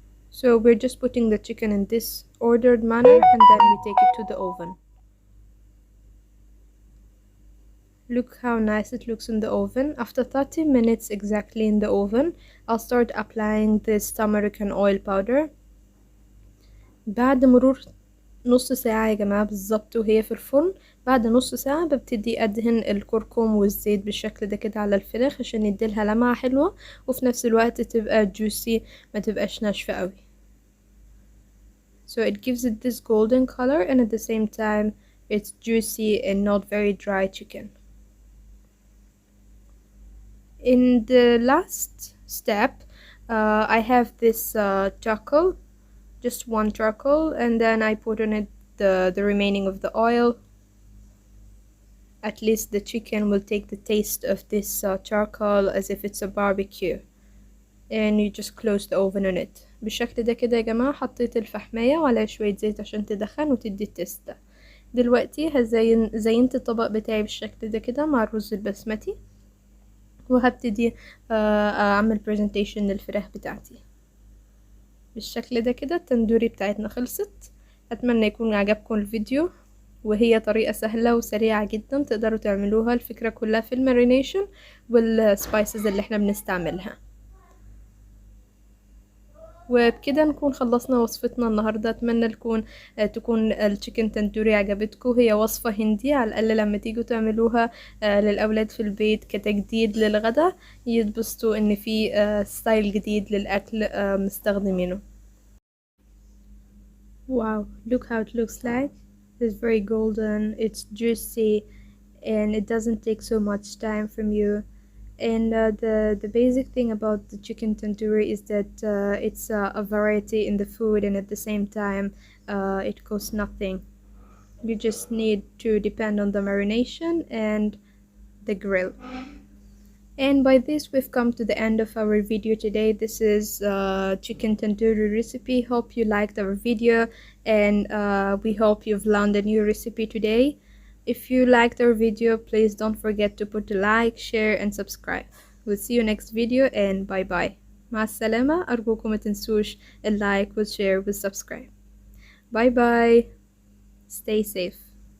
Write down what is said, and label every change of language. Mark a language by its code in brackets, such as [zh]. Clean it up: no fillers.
[en] So we're just putting the chicken in this ordered manner, and then we take it to the oven. Look how nice it looks in the oven. After 30 minutes exactly in the oven, I'll start applying this turmeric oil powder. [ar] بعد مرور نص ساعة يا جماعة بالظبط وهي في الفرن، بعد نص ساعة ببتدي ادهن الكركم والزيت بالشكل ده كده على الفراخ عشان يديلها لمعة حلوة، وفي نفس الوقت تبقى juicy ما تبقاش ناشفة قوي. [en] So it gives it this golden color, and at the same time it's juicy and not very dry chicken. In the last step, I have this charcoal, just 1 charcoal, and then I put on it the remaining of the oil. At least the chicken will take the taste of this charcoal as if it's a barbecue. And you just close the oven on it. [ar] بالشكل ده كده يا جماعة حطيت الفحماية وعليها شوية زيت عشان تدخن وتدي التيست ده. دلوقتي زينت الطبق بتاعي بالشكل ده كده مع الرز البسمتي، وهبتدي اعمل برزنتيشن للفراخ بتاعتي بالشكل ده كده. التندوري بتاعتنا خلصت. اتمنى يكون عجبكم الفيديو، وهي طريقة سهلة وسريعة جدا تقدروا تعملوها. الفكرة كلها في المارينيشن والسبايسز اللي احنا بنستعملها. وبكده نكون خلصنا وصفتنا النهاردة. اتمنى تكون التشيكن تندوري عجبتكم. هي وصفة هندي، على الاقل لما تيجوا تعملوها للاولاد في البيت كتجديد للغدا يتبسطوا ان في ستايل جديد للاكل مستخدمينه. [en] Wow, look how it looks like. It's very golden, it's juicy, and it doesn't take so much time from you. And the basic thing about the chicken tandoori is that it's a variety in the food, and at the same time it costs nothing. You just need to depend on the marination and the grill. And by this we've come to the end of our video today. This is chicken tandoori recipe. Hope you liked our video, and we hope you've learned a new recipe today. If you liked our video, please don't forget to put a like, share and subscribe. We'll see you next video, and bye bye. [ar] مع السلامة. أرجوكم ما تنسوش اللايك والشير والسبسكرايب. [en] Bye bye. Stay safe.